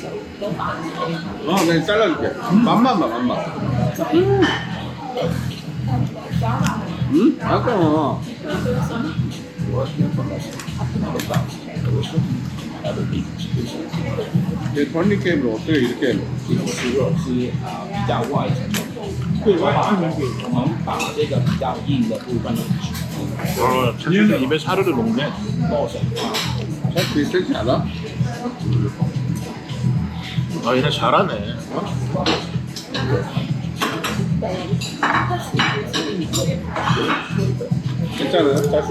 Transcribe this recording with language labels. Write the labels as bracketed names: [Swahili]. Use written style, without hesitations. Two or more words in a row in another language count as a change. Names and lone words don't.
[Korean] 그냥 잘라줄게. 맛만 봐, 맛만. 아까 얘 턴잎 케이크를 어떻게 이렇게 [Chinese] 对，我也是能给。 [Korean] 차슈는 입에 사르르 녹네. 살 비슷하지 않아? 아, 얘네 잘하네. 괜찮아요? 짜수?